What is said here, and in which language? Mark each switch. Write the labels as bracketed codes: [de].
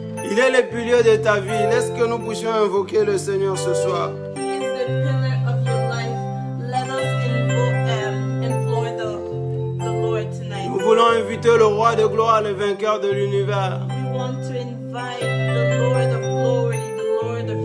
[fr] Il est le pilier de ta vie. Laisse que nous puissions invoquer le Seigneur ce soir. [en] He is the pillar of your life. Let us implore the Lord tonight. [fr] Nous voulons inviter le roi de gloire, le vainqueur de l'univers. [en] We want to invite the Lord of glory, the Lord of